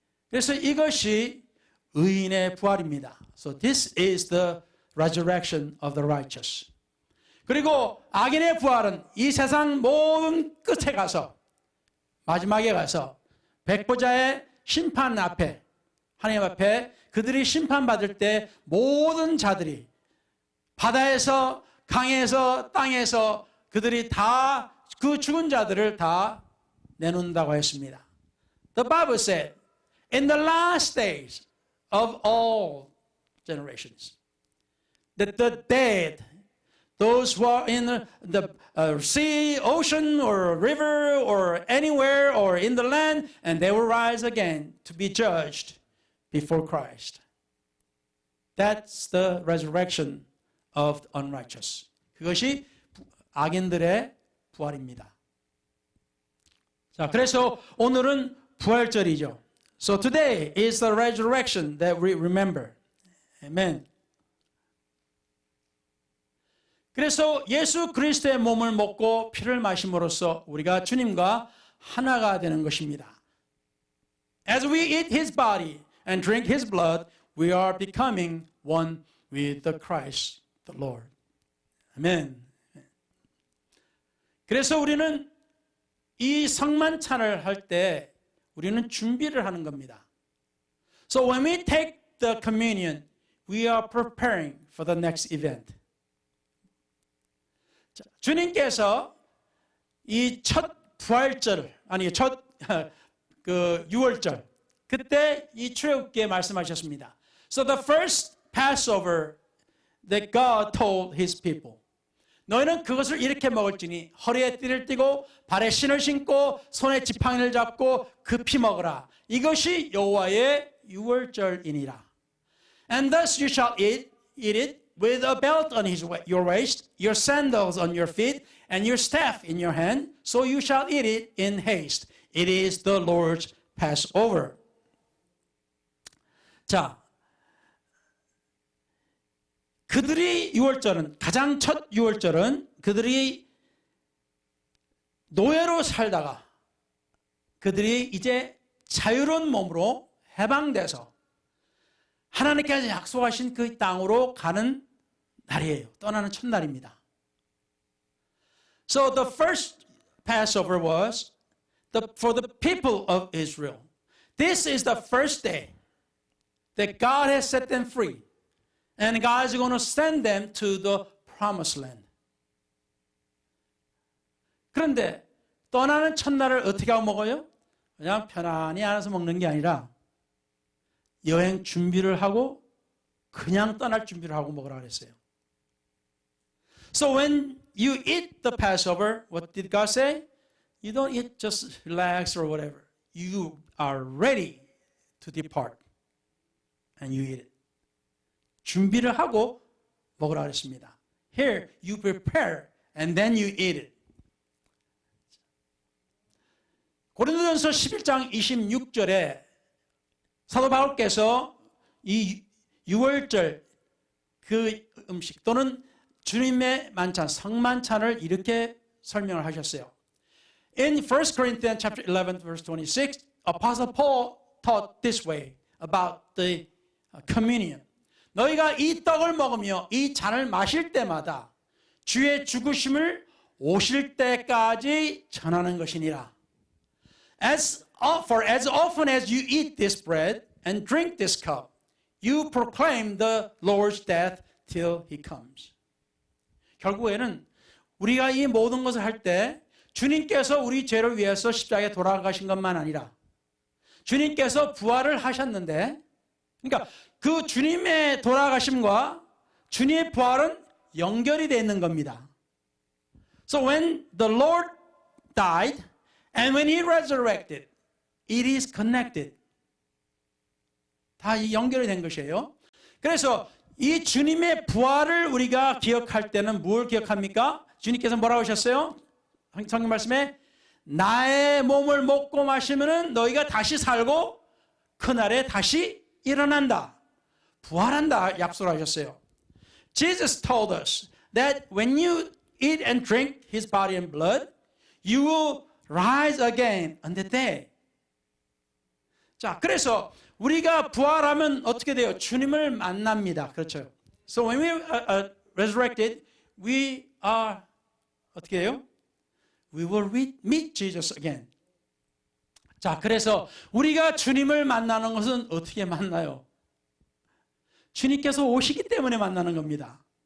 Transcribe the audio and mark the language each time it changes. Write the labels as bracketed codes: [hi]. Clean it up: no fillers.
[ko] 그래서 이것이 의인의 부활입니다. [en] So this is the resurrection of the righteous. [ko] 그리고 악인의 부활은 이 세상 모든 끝에 가서 마지막에 가서 백보자의 심판 앞에 하나님 앞에 그들이 심판받을 때 모든 자들이 바다에서 강에서 땅에서 그들이 다 그 죽은 자들을 다 내놓는다고 했습니다. [en] The Bible said, in the last days of all generations, that the dead, those who are in the sea, ocean, or river, or anywhere, or in the land, and they will rise again to be judged before Christ. That's the resurrection of the unrighteous. [ko] 그것이 악인들의 부활입니다. 자, 그래서 오늘은 부활절이죠. [en] So today is the resurrection that we remember. Amen. [ko] 그래서 예수 그리스도의 몸을 먹고 피를 마심으로써 우리가 주님과 하나가 되는 것입니다. [en] As we eat His body and drink His blood, we are becoming one with the Christ, the Lord. [ko] 아멘. 그래서 우리는 이 성만찬을 할 때 우리는 준비를 하는 겁니다. [en] So when we take the communion, we are preparing for the next event. [ko] 자, 주님께서 이 첫 부활절, 아니 첫 그 유월절, 그때 이 출애굽기에 말씀하셨습니다. [en] So the first Passover that God told His people, [ko] 너희는 그것을 이렇게 먹을지니 허리에 띠를 띠고 발에 신을 신고 손에 지팡이를 잡고 급히 먹으라. 이것이 여호와의 유월절이니라. [en] And thus you shall eat it with a belt on your waist, your sandals on your feet, and your staff in your hand. So you shall eat it in haste. It is the Lord's Passover. [ko] 자, 그들이 유월절은 가장 첫 유월절은 그들이 노예로 살다가 그들이 이제 자유로운 몸으로 해방돼서 하나님께서 약속하신 그 땅으로 가는 날이에요. 떠나는 첫날입니다. [en] So the first Passover was for the people of Israel. This is the first day that God has set them free. And God is going to send them to the promised land. [ko] 그런데 떠나는 첫날을 어떻게 하고 먹어요? 그냥 편안히 앉아서 먹는 게 아니라 여행 준비를 하고 그냥 떠날 준비를 하고 먹으라 그랬어요. [en] So when you eat the Passover, what did God say? You don't eat just relax or whatever. You are ready to depart. And you eat it. [ko] 준비를 하고 먹으라 그랬습니다. [en] Here you prepare and then you eat it. [ko] 고린도전서 11장 26절에 사도 바울께서 이 유월절 그 음식 또는 주님의 만찬, 성만찬을 이렇게 설명을 하셨어요. [en] In 1 Corinthians chapter 11 verse 26, Apostle Paul taught this way about the communion. [ko] 너희가 이 떡을 먹으며 이 잔을 마실 때마다 주의 죽으심을 오실 때까지 전하는 것이니라. [en] For as often as you eat this bread and drink this cup, you proclaim the Lord's death till He comes. [ko] 결국에는 우리가 이 모든 것을 할 때 주님께서 우리 죄를 위해서 십자가에 돌아가신 것만 아니라 주님께서 부활을 하셨는데, 그러니까 그 주님의 돌아가심과 주님의 부활은 연결이 되어 있는 겁니다. [en] So when the Lord died and when he resurrected, it is connected. [ko] 다 연결이 된 것이에요. 그래서 이 주님의 부활을 우리가 기억할 때는 뭘 기억합니까? 주님께서 뭐라고 하셨어요? 성경 말씀에 나의 몸을 먹고 마시면은 너희가 다시 살고 그날에 다시 일어난다. 부활한다 약속하셨어요. [en] Jesus told us that when you eat and drink his body and blood, you will rise again on the day. [ko] 자, 그래서 우리가 부활하면 어떻게 돼요? 주님을 만납니다. 그렇죠. [en] So when we are resurrected, we are [ko] 어떻게 해요? [en] We will meet Jesus again. [ko] 자, 그래서 우리가 주님을 만나는 것은 어떻게 만나요? 주님께서 오시기 때문에 만나는 겁니다.